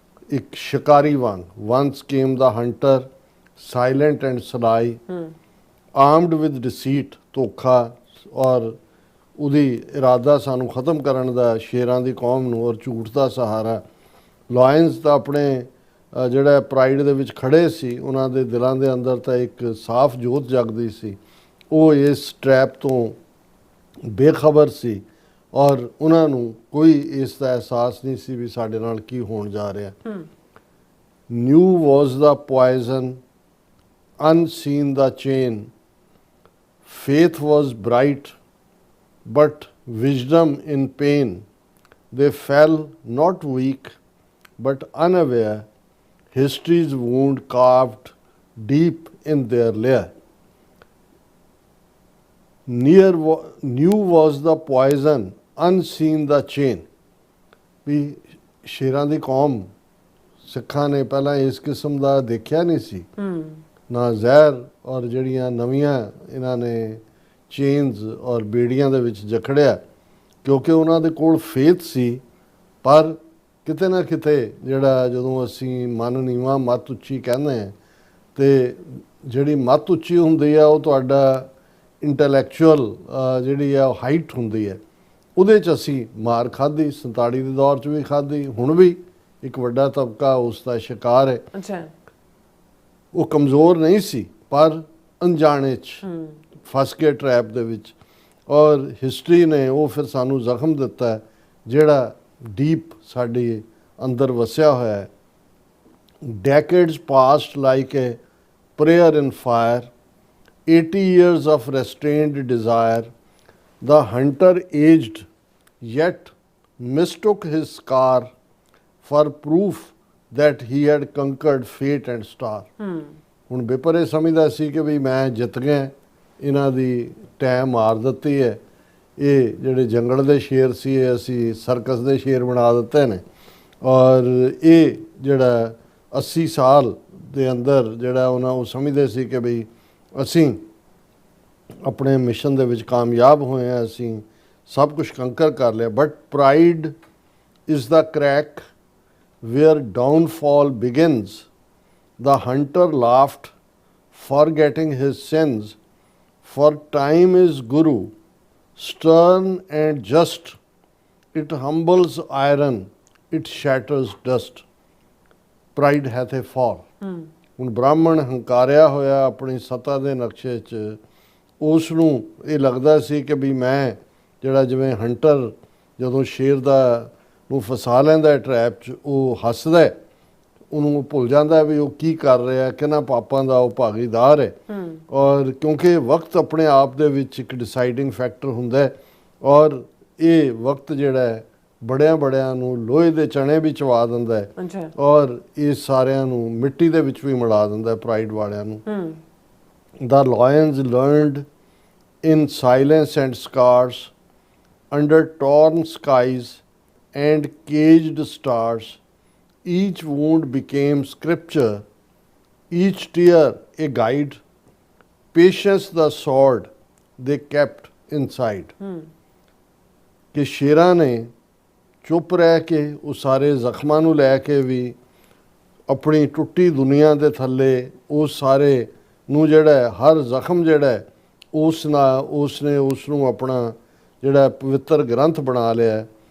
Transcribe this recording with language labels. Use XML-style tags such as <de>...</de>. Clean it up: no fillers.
<pa>ਇੱਕ ਸ਼ਿਕਾਰੀ ਵਾਂਗ,</pa> <en>once came the hunter, silent and sly, armed with deceit,</en> <pa>ਧੋਖਾ ਔਰ ਉਹਦੀ ਇਰਾਦਾ ਸਾਨੂੰ ਖ਼ਤਮ ਕਰਨ ਦਾ ਸ਼ੇਰਾਂ ਦੀ ਕੌਮ ਨੂੰ, ਔਰ ਝੂਠ ਦਾ ਸਹਾਰਾ। ਲਾਇਨਸ ਤਾਂ ਆਪਣੇ ਜਿਹੜਾ ਪ੍ਰਾਈਡ ਦੇ ਵਿੱਚ ਖੜੇ ਸੀ ਉਹਨਾਂ ਦੇ ਦਿਲਾਂ ਦੇ ਅੰਦਰ ਤਾਂ ਇੱਕ ਸਾਫ਼ ਜੋਤ ਜਗਦੀ ਸੀ। ਉਹ ਇਸ ਟਰੈਪ ਤੋਂ ਬੇਖਬਰ ਸੀ ਔਰ ਉਹਨਾਂ ਨੂੰ ਕੋਈ ਇਸ ਦਾ ਅਹਿਸਾਸ ਨਹੀਂ ਸੀ ਵੀ ਸਾਡੇ ਨਾਲ ਕੀ ਹੋਣ ਜਾ ਰਿਹਾ।</pa> <en>New was the poison, unseen the chain. Faith was bright, but wisdom in pain. They fell not weak, but unaware. History's wound carved deep in their lair. New was the poison, unseen the chain.</en> <pa>ਵੀ ਸ਼ੇਰਾਂ ਦੀ ਕੌਮ ਸਿੱਖਾਂ ਨੇ ਪਹਿਲਾਂ ਇਸ ਕਿਸਮ ਦਾ ਦੇਖਿਆ ਨਹੀਂ ਸੀ, ਨਾ ਜ਼ਹਿਰ ਔਰ ਜਿਹੜੀਆਂ ਨਵੀਆਂ ਇਹਨਾਂ ਨੇ ਚੇਨਸ ਔਰ ਬੇੜੀਆਂ ਦੇ ਵਿੱਚ ਜਕੜਿਆ, ਕਿਉਂਕਿ ਉਹਨਾਂ ਦੇ ਕੋਲ ਫੇਥ ਸੀ। ਪਰ ਕਿਤੇ ਨਾ ਕਿਤੇ ਜਿਹੜਾ ਜਦੋਂ ਅਸੀਂ ਮਨ ਨੀਵਾਂ ਮੱਤ ਉੱਚੀ ਕਹਿੰਦੇ ਹਾਂ ਤੇ ਜਿਹੜੀ ਮੱਤ ਉੱਚੀ ਹੁੰਦੀ ਆ ਉਹ ਤੁਹਾਡਾ ਇੰਟੈਲੈਕਚੁਅਲ ਜਿਹੜੀ ਆ ਉਹ ਹਾਈਟ ਹੁੰਦੀ ਹੈ, ਉਹਦੇ 'ਚ ਅਸੀਂ ਮਾਰ ਖਾਧੀ। 47 ਦੇ ਦੌਰ 'ਚ ਵੀ ਖਾਧੀ, ਹੁਣ ਵੀ ਇੱਕ ਵੱਡਾ ਤਬਕਾ ਉਸ ਦਾ ਸ਼ਿਕਾਰ ਹੈ। ਅੱਛਾ, ਉਹ ਕਮਜ਼ੋਰ ਨਹੀਂ ਸੀ ਪਰ ਅਣਜਾਣੇ 'ਚ ਫਸ ਕੇ ਟਰੈਪ ਦੇ ਵਿੱਚ, ਔਰ ਹਿਸਟਰੀ ਨੇ ਉਹ ਫਿਰ ਸਾਨੂੰ ਜ਼ਖਮ ਦਿੱਤਾ ਹੈ ਜਿਹੜਾ ਡੀਪ ਸਾਡੇ ਅੰਦਰ ਵਸਿਆ ਹੋਇਆ ਹੈ।</pa> <en>Decades passed like a prayer in fire, 80 years of restrained desire. The hunter aged yet mistook his scar for proof that he had conquered fate and star.</en> <pa>ਹੁਣ ਬੇਪਰ ਇਹ ਸਮਝਦਾ ਸੀ ਕਿ ਵੀ ਮੈਂ ਜਿੱਤ ਗਿਆ, ਇਹਨਾਂ ਦੀ ਟੈਮ ਮਾਰ ਦਿੱਤੀ ਹੈ, ਇਹ ਜਿਹੜੇ ਜੰਗਲ ਦੇ ਸ਼ੇਰ ਸੀ ਇਹ ਅਸੀਂ ਸਰਕਸ ਦੇ ਸ਼ੇਰ ਬਣਾ ਦਿੱਤੇ ਨੇ, ਔਰ ਇਹ ਜਿਹੜਾ 80 ਸਾਲ ਦੇ ਅੰਦਰ ਜਿਹੜਾ ਉਹ ਸਮਝਦੇ ਸੀ ਕਿ ਵੀ ਅਸੀਂ ਆਪਣੇ ਮਿਸ਼ਨ ਦੇ ਵਿੱਚ ਕਾਮਯਾਬ ਹੋਏ ਹਾਂ, ਅਸੀਂ ਸਭ ਕੁਝ ਕੰਕਰ ਕਰ ਲਿਆ।</pa> <en>But pride is the crack where downfall begins. The hunter laughed, forgetting his sins, for time is Guru, stern and just. It humbles iron, it shatters dust. Pride hath a fall.</en> <pa>ਹੁਣ ਬ੍ਰਾਹਮਣ ਹੰਕਾਰਿਆ ਹੋਇਆ ਆਪਣੀ ਸੱਤਾ ਦੇ ਨਕਸ਼ੇ 'ਚ, ਉਸ ਨੂੰ ਇਹ ਲੱਗਦਾ ਸੀ ਕਿ ਵੀ ਮੈਂ ਜਿਹੜਾ ਜਿਵੇਂ ਹੰਟਰ ਜਦੋਂ ਸ਼ੇਰ ਨੂੰ ਫਸਾ ਲੈਂਦਾ ਟਰੈਪ 'ਚ, ਉਹ ਹੱਸਦਾ, ਉਹਨੂੰ ਭੁੱਲ ਜਾਂਦਾ ਵੀ ਉਹ ਕੀ ਕਰ ਰਿਹਾ, ਕਿਹਨਾਂ ਪਾਪਾਂ ਦਾ ਉਹ ਭਾਗੀਦਾਰ ਹੈ। ਔਰ ਕਿਉਂਕਿ ਵਕਤ ਆਪਣੇ ਆਪ ਦੇ ਵਿੱਚ ਇੱਕ ਡਿਸਾਈਡਿੰਗ ਫੈਕਟਰ ਹੁੰਦਾ ਹੈ, ਔਰ ਇਹ ਵਕਤ ਜਿਹੜਾ ਹੈ ਬੜਿਆਂ ਨੂੰ ਲੋਹੇ ਦੇ ਚਣੇ ਵੀ ਚਵਾ ਦਿੰਦਾ ਹੈ, ਔਰ ਇਹ ਸਾਰਿਆਂ ਨੂੰ ਮਿੱਟੀ ਦੇ ਵਿੱਚ ਵੀ ਮਿਲਾ ਦਿੰਦਾ ਪ੍ਰਾਈਡ ਵਾਲਿਆਂ ਨੂੰ।</pa> <en>The lions learned in silence and scars, under torn skies and caged stars. Each wound became scripture, each tear a guide. Patience the sword they kept inside.</en> <pa>ਕਿ ਸ਼ੇਰਾਂ ਨੇ ਚੁੱਪ ਰਹਿ ਕੇ ਉਹ ਸਾਰੇ ਜ਼ਖਮਾਂ ਨੂੰ ਲੈ ਕੇ ਵੀ ਆਪਣੀ ਟੁੱਟੀ ਦੁਨੀਆ ਦੇ ਥੱਲੇ ਉਹ ਸਾਰੇ ਨੂੰ ਜਿਹੜਾ ਹਰ ਜ਼ਖਮ ਜਿਹੜਾ ਉਸ ਨੇ ਉਸ ਨੂੰ ਆਪਣਾ ਜਿਹੜਾ ਪਵਿੱਤਰ ਗ੍ਰੰਥ ਬਣਾ ਲਿਆ।</pa>